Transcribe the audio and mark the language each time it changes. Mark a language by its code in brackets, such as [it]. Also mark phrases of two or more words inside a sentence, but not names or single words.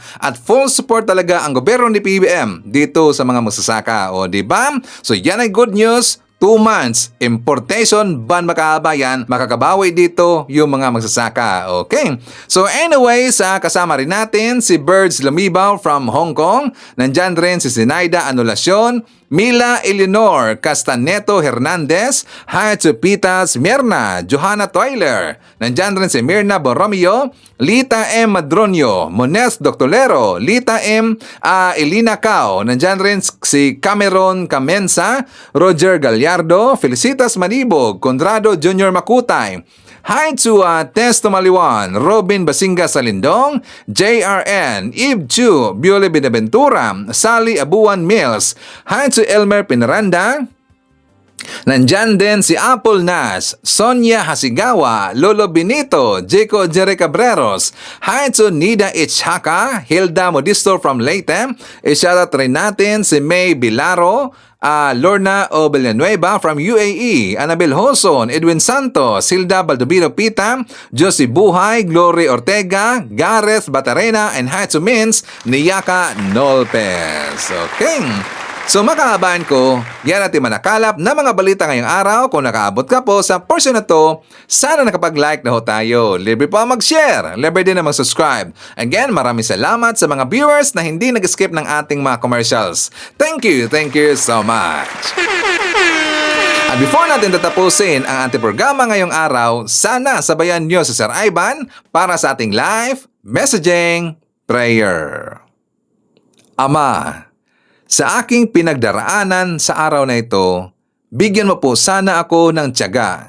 [tl] At [en] full support [tl] talaga ang gobyerno ni PBBM dito sa mga magsasaka. O di ba? So yan ay [en] good news. [tl] 2 months, [en] importation ban [tl] makabayan, makakabawi dito yung mga magsasaka. Okay? So anyway, kasama rin natin si Birds Lumibaw from Hong Kong. Nandyan rin si Zinaida Anulacion, Mila Eleanor Castaneto Hernandez, Haitsu Pitas Mierna, Johanna Toiler. Nandyan rin si Mirna Borromeo, Lita M. Madronio, Mones Doctolero, Lita M. Elina Cao. Nandyan rin si Cameron Camensa, Roger Gallardo, Felicitas Manibog, Conrado Jr. Makutay. [en] Hi to Testo Maliwan, Robin Basinga Salindong, JRN, Eve Chu, Biole Benaventura, Sally Abuan Mills. Hi to Elmer Pinaranda. [tl] Nandyan din si Apple Nas, Sonia Hasigawa, Lolo Benito, Jaco Jerry Cabreros. [en] Hi to Nida Ichhaka, Hilda Modisto from Leyte. [tl] I-shoutout rin natin si May Bilaro, Lorna O. [en] Villanueva from UAE, Annabel Hoson, Edwin Santos, Hilda Baldovino Pita, Josie Buhay, Glory Ortega, Gareth Batarena, and hi to Mins, Niyaka Nolpez. [tl] Okay. So makahabaan ko, yan natin manakalap na mga balita ngayong araw. Kung nakaabot ka po sa portion na to, sana nakapag-like na ho tayo. Libre po mag-share, libre din na mag-subscribe. Again, maraming salamat sa mga viewers na hindi nag-skip ng ating mga commercials. [en] Thank you so much. [tl] At before natin tatapusin ang ating programa ngayong araw, sana sabayan nyo si Sir Ivan para sa ating [en] live messaging prayer. [tl] Ama, sa aking pinagdaraanan sa araw na ito, bigyan mo po sana ako ng tiyaga.